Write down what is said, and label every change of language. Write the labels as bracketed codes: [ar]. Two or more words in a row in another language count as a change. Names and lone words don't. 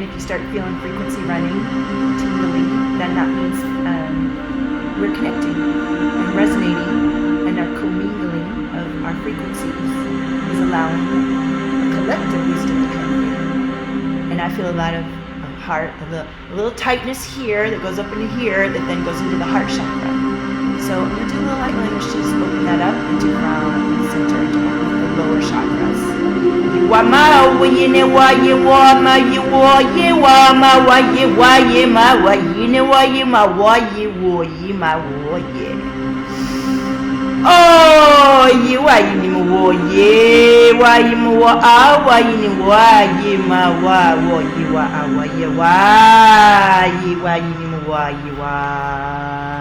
[en] If you start feeling frequency running, tingling, then that means we're connecting and resonating, and our commingling of our frequencies is allowing a collective wisdom to come through. And I feel a lot of heart, a little tightness here that goes up into here that then goes into the heart chakra. So I'm going to do a little light language to just open that up into crown and center and the lower chakras. Wama wayine waye wama ye wama waye waye ma wayine waye ma waye woye ma woye. Oh, ye waye ni woye waye mo a waye ni waye ma wa woye wa waye waye ni waye wa.